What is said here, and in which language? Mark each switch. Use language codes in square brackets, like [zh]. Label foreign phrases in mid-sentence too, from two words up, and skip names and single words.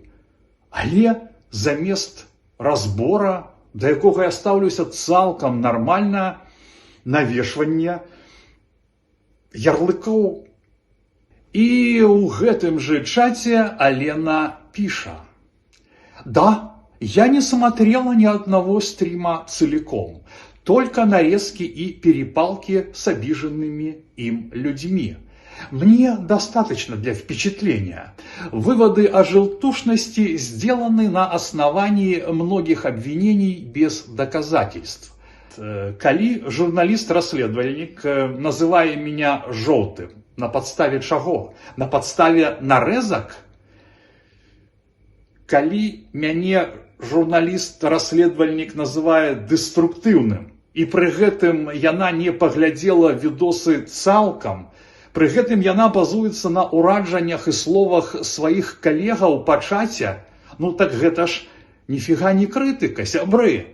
[be] Але замест разбора, да якога я стаўлюся цалкам нармальна, навешванне ярлыкоў. І ў гэтым жа чаце Алена піша: «Да, [ru] я не смотрела ни одного стрима целиком, только нарезки и перепалки с обиженными им людьми. Мне достаточно для впечатления. Выводы о желтушности сделаны на основании многих обвинений без доказательств. [be] Калі журналист-расследовальник, [ru] называя меня желтым, [be] на подставе чаго? На подставе нарезок? Калі мяне журналіст-расследовальнік называе дэструктыўным, і пры гэтым яна не паглядзела відосы цалкам, пры гэтым яна базуецца на ураджаннях і словах сваіх калегаў па чаце, так гэта ж ніфіга не крытыка, сябры.